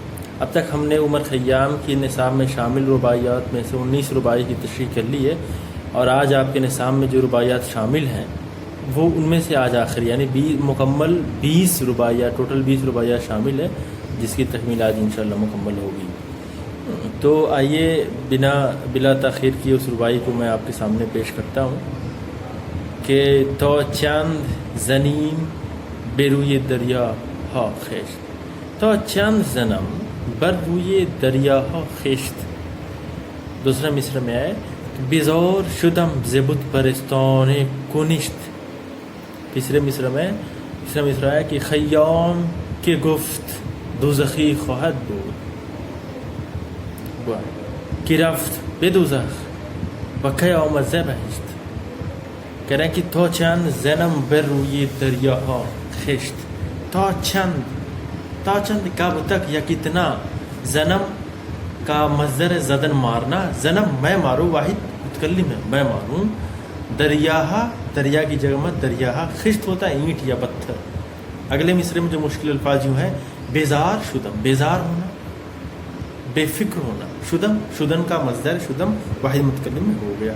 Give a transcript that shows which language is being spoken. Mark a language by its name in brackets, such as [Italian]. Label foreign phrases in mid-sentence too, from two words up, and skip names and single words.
[Urdu] اب تک ہم نے عمر خیام کی نصاب میں شامل رباعیات میں سے 19 رباعی کی تشریح کر لی ہے، اور آج آپ کے نصاب میں جو رباعیات شامل ہیں وہ ان میں سے آج آخر یعنی مکمل 20 رباعیات، ٹوٹل 20 رباعیات شامل ہے، جس کی تکمیل آج انشاءاللہ مکمل ہوگی۔ تو آئیے بلا تاخیر کی اس رباعی کو میں آپ کے سامنے پیش کرتا ہوں کہ [Persian] تو چند زنیم بر روی دریا ها خشت، تا چند زنم بر روی دریا ها خشت۔ [Urdu] دوسرا مصرع میں ہے [Persian] بیزار شدم ز بت پرستان کنشت۔ [Urdu] تیسرے مصرع ہے کہ [Persian] خیام کے گفت دوزخی خواهد بود که رفت به دوزخ و کی آمد ز بهشت۔ [Urdu] کہہ رہے ہیں کہ [Persian] تا چند زنم بر روی دریاها خشت، [Urdu] تا چند کب تک یا کتنا، زنم کا مصدر زدن مارنا، زنم میں ماروں، واحد متکلم ہے میں ماروں، دریا کی جگہ میں دریا خشت ہوتا ہے اینٹ یا پتھر۔ اگلے مصرے میں جو مشکل الفاظ یوں ہیں [Persian] بیزار شدم، [Urdu] بیزار ہونا، بے فکر ہونا، شدن کا مصدر شدم واحد متکلم میں ہو گیا۔